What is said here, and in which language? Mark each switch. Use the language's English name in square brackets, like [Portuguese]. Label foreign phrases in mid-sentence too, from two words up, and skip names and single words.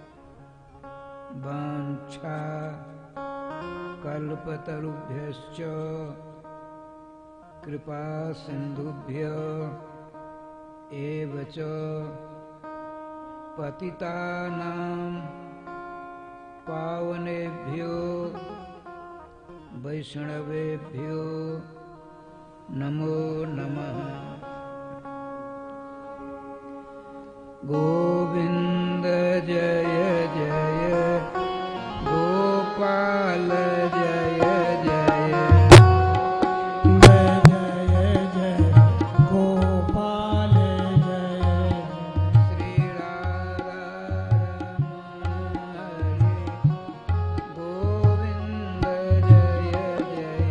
[Sanskrit] वाञ्छा कल्पतरुभ्यश्च कृपा सिन्धुभ्य एव च पतितानां पावनेभ्यो वैष्णवेभ्यो नमो नमः। [Hindi] गोविंद जय जय गोपाल जय जय जय जय जय गोपाल जय। श्री राधा रमण हरे गोविंद जय जय